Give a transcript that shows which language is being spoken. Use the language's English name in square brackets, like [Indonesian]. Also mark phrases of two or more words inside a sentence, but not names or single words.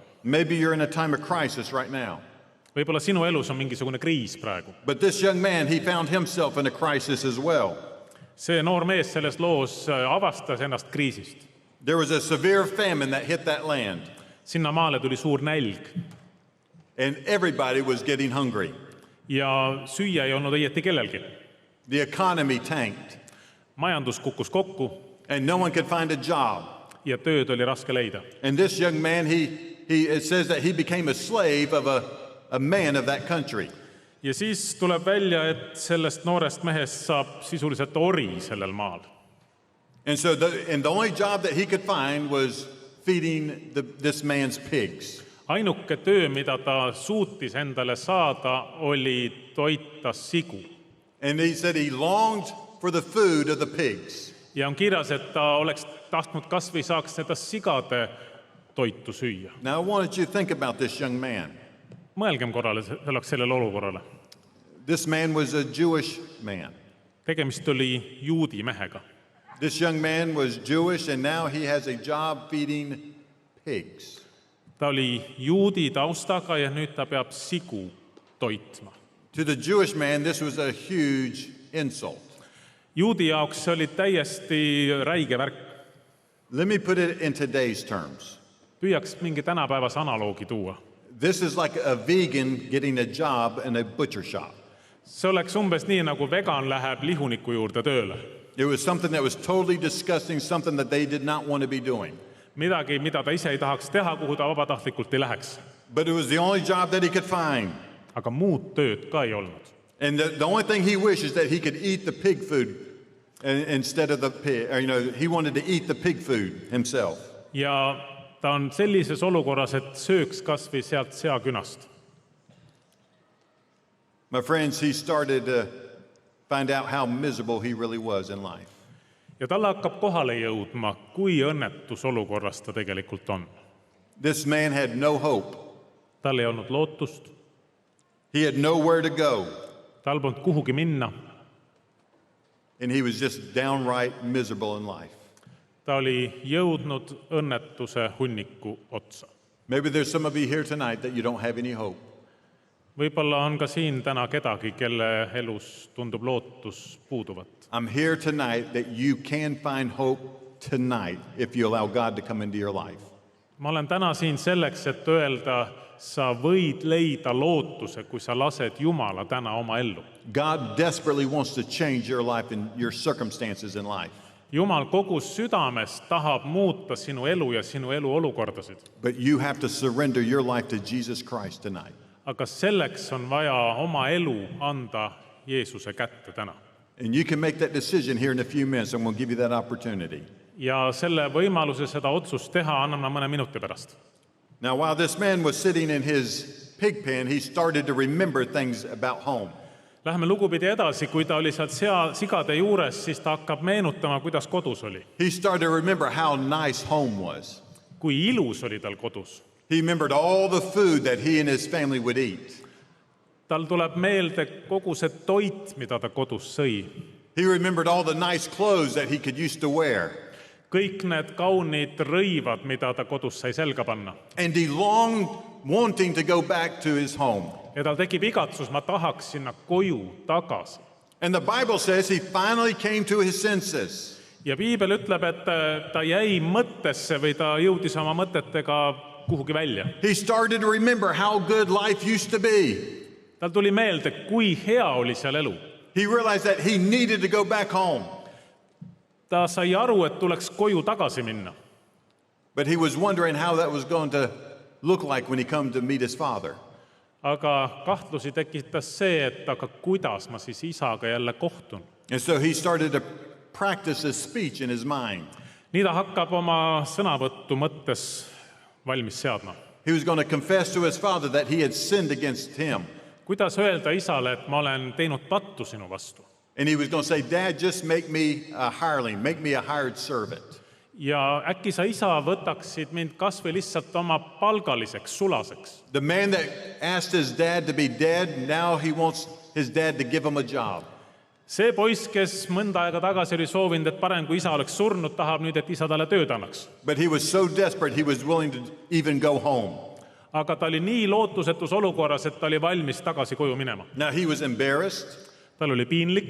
[English] Maybe you're in a time of crisis right now. [Estonian] Võib-olla sinu elus on mingisugune kriis praegu. [English] But this young man, he found himself in a crisis as well. [Estonian] See noor mees selles loos avastas ennast kriisist. [English] There was a severe famine that hit that land. [Estonian] Sinna maale tuli suur nälg. [English] And everybody was getting hungry. [Estonian] Ja süüa ei olnud õieti kellelgi. [English] The economy tanked. [Estonian] Majandus kukkus kokku. [English] And no one could find a job. [Estonian] Ja tööd oli raske leida. [English] And this young man, it says that he became a slave of a man of that country. [Estonian] Ja siis tuleb välja, et sellest noorest mehest saab sisuliselt ori sellel maal. [English] And so the only job that he could find was feeding this man's pigs. [Estonian] Ainuke töö, mida ta suutis endale saada, oli toita sigu. [English] And he said he longed for the food of the pigs. [Estonian] Ja on kirjas, et ta oleks tahtnud kas või saaks seda sigade toitu süüa. [English] Now I wanted you to think about this young man. [Estonian] Mõelgem korrale sellele olukorrale. [English] This man was a Jewish man. [Estonian] Tegemist oli juudi mehega. [English] This young man was Jewish and now he has a job feeding pigs. [Estonian] Ta oli juudi taustaga ja nüüd ta peab sigu toitma. [English] To the Jewish man, this was a huge insult. [Estonian] Juudi jaoks see oli täiesti räige värk. [English] Let me put it in today's terms. [Estonian] Püüaks mingi tänapäevas analoogi tuua. [English] This is like a vegan getting a job in a butcher shop. [Estonian] See oleks umbes nii, nagu vegan läheb lihuniku juurde tööle. [English] It was something that was totally disgusting, something that they did not want to be doing. [Estonian] Midagi, mida ta ise ei tahaks teha, kuhu ta vabatahtlikult ei läheks. [English] But it was the only job that he could find. [Estonian] Aga muud tööd ka ei olnud. [English] And the only thing he wished is that he could eat the pig food instead of the pig. Or, he wanted to eat the pig food himself. [Estonian] Ja ta on sellises olukorras, et sööks kas või sealt seakünast. [English] My friends, he started to find out how miserable he really was in life. [Estonian] Ja talle hakkab kohale jõudma, kui õnnetus olukorras ta tegelikult on. [English] This man had no hope. [Estonian] Tal ei olnud lootust. [English] He had nowhere to go. [Estonian] Tal polnud kuhugi minna. [English] And he was just downright miserable in life. [Estonian] Ta oli jõudnud õnnetuse hunniku otsa. [English] Maybe there's some of you here tonight that you don't have any hope. [Estonian] Võib-olla on ka siin täna kedagi, kelle elus tundub lootus puuduvat. [English] I'm here tonight that you can find hope tonight if you allow God to come into your life. [Estonian] Ma olen täna siin selleks, et öelda, sa võid leida lootuse, kui sa lased Jumala täna oma ellu. [English] God desperately wants to change your life and your circumstances in life. [Estonian] Jumal kogu südames tahab muuta sinu elu ja sinu elu olukordasid. [English] But you have to surrender your life to Jesus Christ tonight. [Estonian] Aga selleks on vaja oma elu anda Jeesuse kätte täna. [English] And you can make that decision here in a few minutes, and we'll give you that opportunity. [Estonian] Ja selle võimaluse seda otsust teha anname mõne minuti pärast. [English] Now, while this man was sitting in his pig pen, he started to remember things about home. [Estonian] Läheme lugupidi edasi, kui ta oli sealt sigade juures, siis ta hakkab meenutama, kuidas kodus oli. [English] He started to remember how nice home was. [Estonian] Kui ilus oli tal kodus. [English] He remembered all the food that he and his family would eat. [Estonian] Tal tuleb meelde kogu see toit, mida ta kodus sõi. [English] He remembered all the nice clothes that he could used to wear. [Estonian] Kõik need kaunid rõivad, mida ta kodus sai selga panna. [English] And he longed, wanting to go back to his home. [Estonian] Ja tal tekib igatsus, ma tahaks sinna koju tagasi. [English] And the Bible says he finally came to his senses. [Estonian] Ja Piibel ütleb, et ta jäi mõttesse või ta jõudis oma mõtetega kuhugi välja. [English] He started to remember how good life used to be. [Estonian] Tal tuli meelde, kui hea oli seal elu. [English] He realized that he needed to go back home. [Estonian] ta sai aru, et tuleks koju tagasi minna. [English] But he was wondering how that was going to look like when he come to meet his father. [Estonian] Aga kahtlusi tekitas see, et aga kuidas ma siis isaga jälle kohtun. [English] And so he started to practice his speech in his mind. [Estonian] Nii ta hakkab oma sõnavõttu mõttes valmis seadma. [English] He was going to confess to his father that he had sinned against him. [Estonian] Kuidas öelda isale, et ma olen teinud pattu sinu vastu? [English] And he was going to say, Dad, just make me a hireling, make me a hired servant. [Estonian] Ja äkki sa isa võtaksid mind kas või lihtsalt oma palgaliseks, sulaseks. [English] The man that asked his dad to be dead, now he wants his dad to give him a job. [Estonian] See poiss, kes mõnda aega tagasi oli soovinud, et parem kui isa oleks surnud, tahab nüüd, et isa talle tööd annaks. [English] But he was so desperate, he was willing to even go home. [Estonian] Aga ta oli nii lootusetus olukorras, et ta oli valmis tagasi koju minema. [English] Now he was embarrassed. [Estonian] Tal oli piinlik.